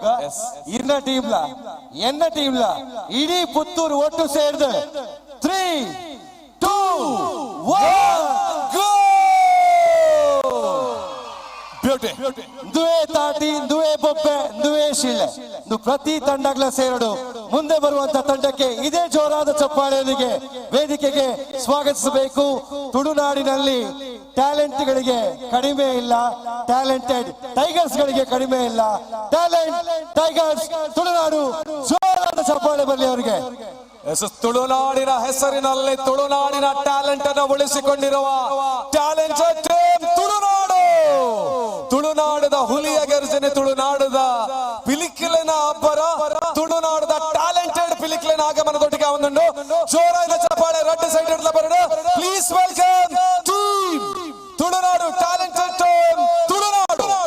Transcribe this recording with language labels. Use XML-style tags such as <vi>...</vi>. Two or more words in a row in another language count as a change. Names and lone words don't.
<tcy>ಇರ್ನ ಟೀಮ್ಲ, ಎನ್ನ ಟೀಮ್ಲ, ಇಡೀ ಪುತ್ತೂರು ಒಟ್ಟು ಸೇರಿದ 3, 2, 1 ಗೋ. ಬ್ಯೂಟಿ. ದುವೆ ತಾಟಿ, ದುವೆ ಬೊಬ್ಬೆ, ದುವೆ ಶಿಳ್ಳೆ.</tcy> <kn>ಪ್ರತಿ ತಂಡಗಳ ಸೇರಡು ಮುಂದೆ ಬರುವಂತ ತಂಡಕ್ಕೆ ಇದೇ ಜೋರಾದ ಚಪ್ಪಾಳೆಯೊಂದಿಗೆ ವೇದಿಕೆಗೆ ಸ್ವಾಗತಿಸಬೇಕು. ತುಳುನಾಡಿನಲ್ಲಿ ಟ್ಯಾಲೆಂಟ್ ಗಳಿಗೆ ಕಡಿಮೆ ಇಲ್ಲ,</kn> <en>talented tigers</en> <kn>ಗಳಿಗೆ ಕಡಿಮೆ ಇಲ್ಲ. ಟ್ಯಾಲೆಂಟ್ ಟೈಗರ್ಸ್ ತುಳುನಾಡು, ಜೋರಾದ ಚಪ್ಪಾಳೆ ಬರಲಿ ಅವರಿಗೆ. ತುಳುನಾಡಿನ ಹೆಸರಿನಲ್ಲಿ ತುಳುನಾಡಿನ ಟ್ಯಾಲೆಂಟ್ ಅನ್ನು ಉಳಿಸಿಕೊಂಡಿರುವ ಟ್ಯಾಲೆಂಟೆಡ್ ಟೀಮ್ ತುಳುನಾಡು. ತುಳುನಾಡದ ಹುಲಿಯ ಗರ್ಜನೆ, ತುಳುನಾಡದ ಪಿಲಿಕ್ಕಿಲಿನ ಅಬ್ಬರ, ತುಳುನಾಡದ ಟ್ಯಾಲೆಂಟೆಡ್ ಪಿಲಿಕ್ಕಿಲಿನ ಆಗಮನದೊಟ್ಟಿಗೆ ಒಂದುಂಡು ಜೋರಾದ ಚಪ್ಪಾಳೆ.</kn> <en>red side</en> <tcy>ಇಡ್ಲ ಬರಡು.</tcy> <en>Please welcome Team Tulunadu, Talented Team Tulunadu.</en>